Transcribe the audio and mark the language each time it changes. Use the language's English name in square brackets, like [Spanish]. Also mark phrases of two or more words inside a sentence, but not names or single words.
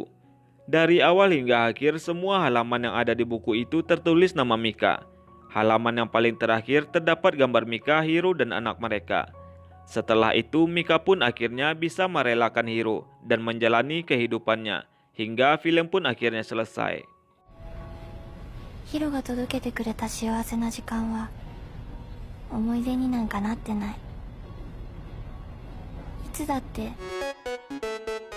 [Indonesian] Dari awal hingga akhir semua halaman yang ada di buku itu tertulis nama Mika. Halaman yang paling terakhir terdapat gambar Mika, Hiro dan anak mereka. Setelah itu Mika pun akhirnya bisa merelakan Hiro dan menjalani kehidupannya. Hingga film pun akhirnya selesai. [Japanese] Hiro が届けてくれた幸せな時間は思い出になんかなってない。いつだって